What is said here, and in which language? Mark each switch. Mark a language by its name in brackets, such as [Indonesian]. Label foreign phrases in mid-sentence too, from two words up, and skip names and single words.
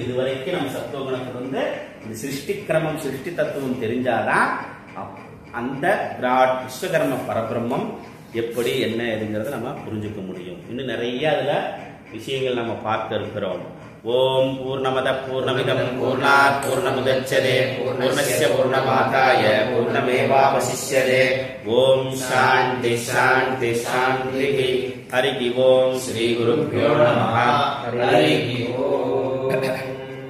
[Tamil] இது வரைக்கும் நம்ம சத்துவகுணத்துல இருந்து இந்த சிருஷ்டி கிரமம், சிருஷ்டி தத்துவம் தெரிஞ்சாதான் அந்த விஸ்வகர்ம பரபிரம்மம் எப்படி என்ன எதுங்கிறத நம்ம புரிஞ்சுக்க முடியும். இன்னும் நிறைய அதுல விஷயங்கள் நம்ம பார்க்க இருக்கிறோம். [Sanskrit] ॐ पूर्णमदः पूर्णमिदं पूर्णात् पूर्णमुदच्यते पूर्णस्य पूर्णमादाय पूर्णमेवावशिष्यते. ॐ शान्तिः शान्तिः शान्तिः. हरि ॐ। श्री गुरुभ्यो नमः. हरि ॐ.